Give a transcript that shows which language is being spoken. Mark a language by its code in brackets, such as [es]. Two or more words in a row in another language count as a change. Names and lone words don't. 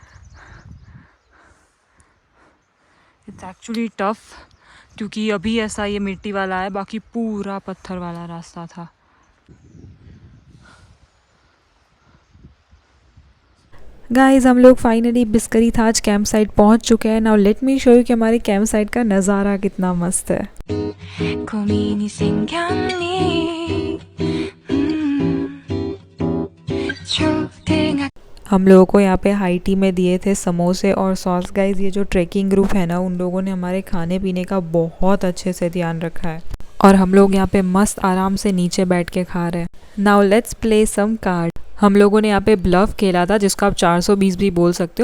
[en] it's actually tough, [hi] क्योंकि अभी ऐसा ये मिट्टी वाला है, बाकी पूरा पत्थर वाला रास्ता था। गाइस हम लोग फाइनली बिस्करी थाज [en] camp site [hi] पहुंच चुके हैं। [en] now let me show you [hi] कि हमारे [en] camp site [hi] का नज़ारा कितना मस्त है। [ko] 고민이 생겼니 초등학 [hi] हम लोगों को यहाँ पे [en] high tea [hi] में दिए थे समोसे और सॉस। गाइस ये जो [en] trekking group [hi] है ना, उन लोगों ने हमारे खाने पीने का बहुत अच्छे से ध्यान रखा है और हम लोग यहाँ पे मस्त आराम से नीचे बैठ के खा रहे हैं। [en] now let's play some card. [hi] हम लोगों ने यहाँ पे ब्लफ खेला था, जिसको आप 420 भी बोल सकते हो।